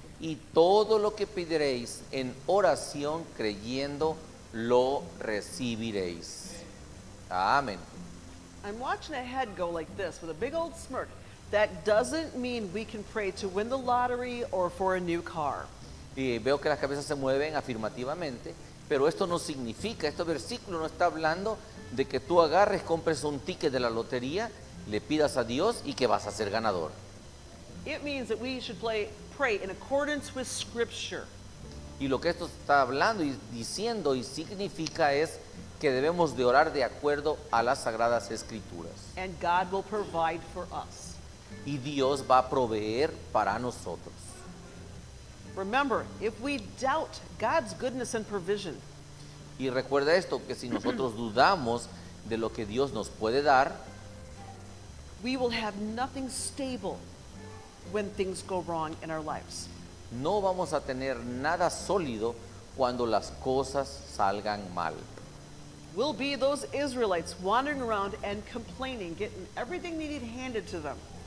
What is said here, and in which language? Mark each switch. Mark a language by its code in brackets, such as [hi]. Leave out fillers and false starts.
[es] Y todo lo que pediréis en oración creyendo, lo recibiréis. Amén. [en] I'm watching a head go like this with a big old smirk. That doesn't mean we can pray to win the lottery or for a new car. [es] Y veo que las cabezas se mueven afirmativamente, pero esto no significa, este versículo no está hablando de que tú agarres, compres un ticket de la lotería, le pidas a Dios y que vas a ser ganador. [en] It means that we should pray in accordance with Scripture. [es] Y lo que esto está hablando y diciendo y significa es que debemos de orar de acuerdo a las Sagradas Escrituras. [en] And God will provide for us. [es] Y Dios va a proveer para nosotros. [en] Remember, if we doubt God's goodness and provision, [es] Y recuerda esto, que si nosotros dudamos de lo que Dios nos puede dar, [en] we will have nothing stable when things go wrong in our lives. [es] no vamos a tener nada sólido cuando las cosas salgan mal. [en] We'll be those Israelites wandering around and complaining, getting everything they need handed to them.